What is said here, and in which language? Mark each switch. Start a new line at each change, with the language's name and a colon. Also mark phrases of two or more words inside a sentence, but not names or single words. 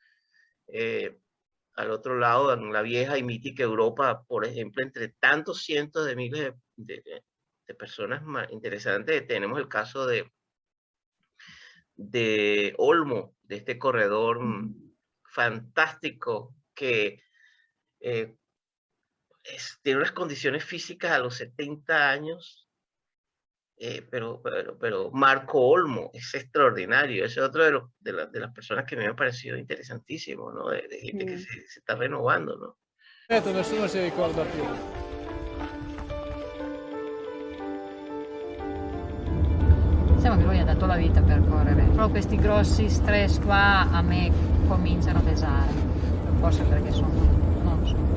Spanish: al otro lado, en la vieja y mítica Europa, por ejemplo, entre tantos cientos de miles de personas más interesantes, tenemos el caso de Olmo, de este corredor fantástico que tiene unas condiciones físicas a los 70 años, pero Marco Olmo es extraordinario. Ese es otro de las personas que me ha parecido interesantísimo, ¿no? De gente que se está renovando, ¿no?
Italian: Nessuno si ricorda più. Diciamo che lui ha dato la vita per correre. Però questi grossi stress qua a me cominciano a pesare. Forse perché sono, non lo so.